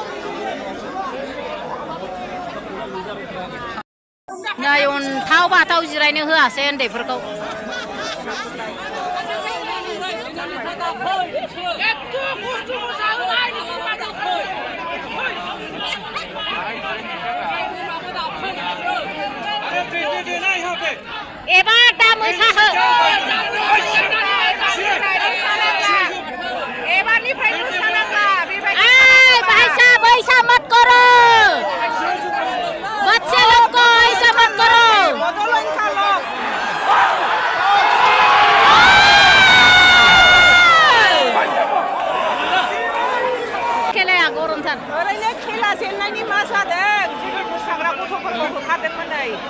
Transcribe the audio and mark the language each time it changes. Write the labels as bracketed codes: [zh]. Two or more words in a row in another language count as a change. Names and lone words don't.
[brx] नै अन्थाव बाथाव जिरायनो होआसै उन्दैफोरखौ एबार दा मोसाहो एबारनिफ्राय मोसानांला भाईसा बैसा [hi] मत करो बच्चे लोग को ऐसा मत करो [brx] खेलाया गरमथार ओरैनो खेला जेननायनि मा जादों जेबो मोसाग्रा गथ'फोरखौ होखादोंमोन नै